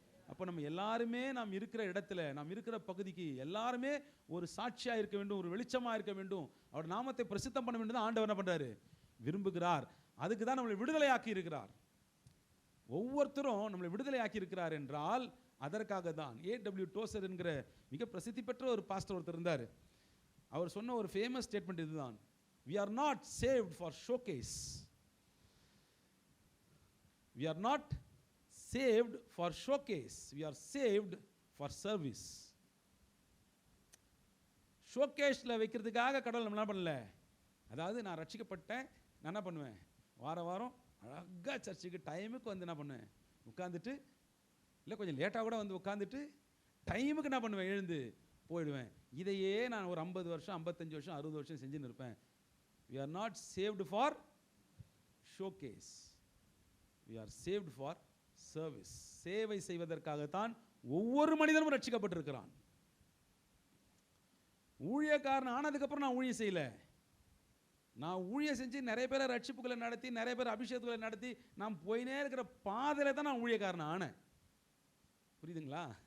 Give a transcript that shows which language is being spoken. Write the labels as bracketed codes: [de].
[ta] அப்போ நம்ம எல்லாருமே நாம் இருக்கிற இடத்துல, நாம் இருக்கிற பகுதிக்கு எல்லாருமே ஒரு சாட்சியா இருக்க வேண்டும், ஒரு வெளிச்சமா இருக்க வேண்டும், அவர் நாமத்தை பிரசித்தம் பண்ண வேண்டும். ஆண்டவர் என்ன பண்றாரு? விரும்புகிறார். அதுக்கு தான் நம்மளை விடுதலை ஆக்கி இருக்கிறார். ஒவ்வொருத்தரும் நம்மளை விடுதலை ஆக்கி இருக்கிறார் என்றால் அதற்காக தான். A.W. டோசர் என்கிற மிக பிரசித்தி பெற்ற ஒரு பாஸ்டர் ஒருத்தர் இருந்தார். அவர் சொன்ன ஒரு ஃபேமஸ் ஸ்டேட்மெண்ட் இதுதான்: [en] we are not saved for showcase, we are not saved for showcase, we are saved for service. [ta] ஷோகேஸ்ல வைக்கிறதுக்காக கடவுள் நம்ம என்ன பண்ணல. அதாவது நான் ரட்சிக்கப்பட்டேன், நான் என்ன பண்ணுவேன்? வார வாரம் அழகா சர்ச்சுக்கு டைமுக்கு வந்து என்ன பண்ணுவேன்? உட்காந்துட்டு, இல்லை கொஞ்சம் லேட்டாக கூட வந்து உட்காந்துட்டு டைமுக்கு என்ன பண்ணுவேன்? எழுந்து போயிடுவேன். இதையே நான் ஒரு 50 வருஷம் 55 வருஷம் 60 வருஷம் செஞ்சுன்னு இருப்பேன். [en] we are not saved for showcase, we are saved for service. [ta] சேவை செய்வதற்காகத்தான் ஒவ்வொரு மனிதனும் ரட்சிக்கப்பட்டிருக்கிறான். ஊழியக்காரன் ஆனதுக்கப்புறம் நான் ஊழியம் செய்யல, நான் ஊழியம் செஞ்சு நிறைய பேரை ரட்சிப்புகளை நடத்தி, நிறைய பேர் அபிஷேகங்களை நடத்தி, நான் போயினே இருக்கிற பாதையில தான் நான் ஊழியக்காரன் ஆனேன். புரியுதுங்களா?